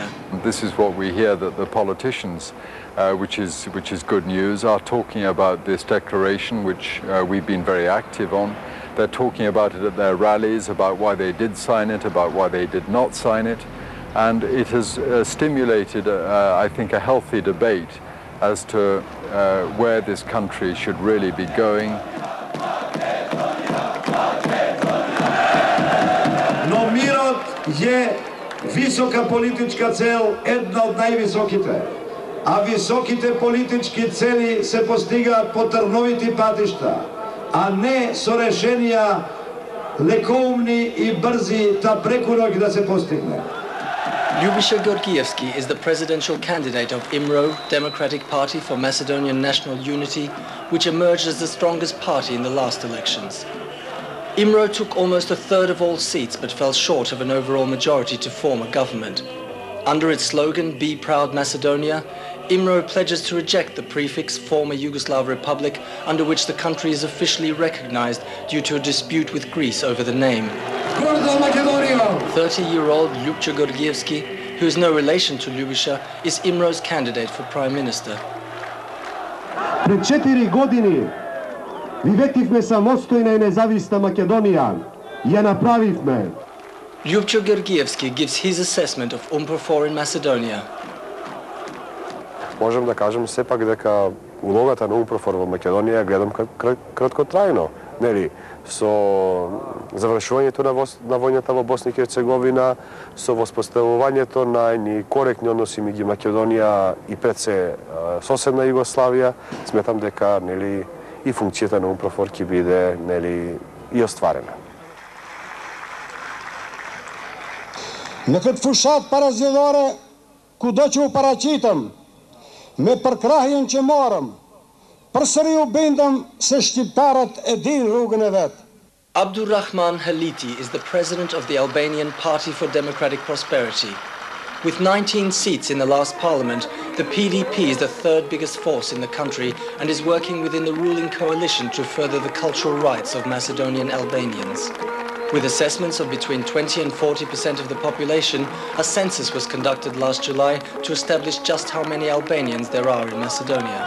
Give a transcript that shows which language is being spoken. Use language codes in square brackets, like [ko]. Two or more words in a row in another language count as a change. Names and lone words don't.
[en] This is what we hear, that the politicians, which is good news, are talking about this declaration, which we've been very active on. They're talking about it at their rallies, about why they did sign it, about why they did not sign it. And it has stimulated, I think, a healthy debate as to where this country should really be going. [mk] Но мирот е висока политичка цел, една од највисоките. А високите политички цели се постигаат по трновити патишта, а не со решенија лекоумни и брзи та преку ноќ да се постигне. [en] Ljubiša Georgievski is the presidential candidate of IMRO, Democratic Party for Macedonian National Unity, which emerged as the strongest party in the last elections. IMRO took almost a third of all seats but fell short of an overall majority to form a government. Under its slogan, Be Proud Macedonia, IMRO pledges to reject the prefix former Yugoslav Republic, under which the country is officially recognized due to a dispute with Greece over the name. 30-year-old Ljubiša Georgievski, who is no relation to Ljubiša, is IMRO's candidate for Prime Minister. [mk] Пред 4 години виветивме самостојна и независна Македонија. Ја направивме. [en] Ljubiša Georgievski gives his assessment of UNPROFOR in Macedonia. [mk] Можам да кажам сепак дека улогата на UNPROFOR во Македонија гледам краткотрајно. Нели, со завршувањето на војната во Босна и Херцеговина, со воспоставувањето на едни коректни односи меѓу Македонија и пред се соседна Југославија, сметам дека нели и функцијата на UNPROFOR ќе биде нели и остварена. [sq] Me këtë fushat parazjedhore, ku do që u paraqitëm, me përkrahjen që morëm, përsëri u bindëm se shqiptarët e din rrugën e vetë. [en] Abdurrahman Haliti is the president of the Albanian Party for Democratic Prosperity. With 19 seats in the last parliament, the PDP is the third biggest force in the country and is working within the ruling coalition to further the cultural rights of Macedonian Albanians. With assessments of between 20 and 40% of the population, a census was conducted last July to establish just how many Albanians there are in Macedonia.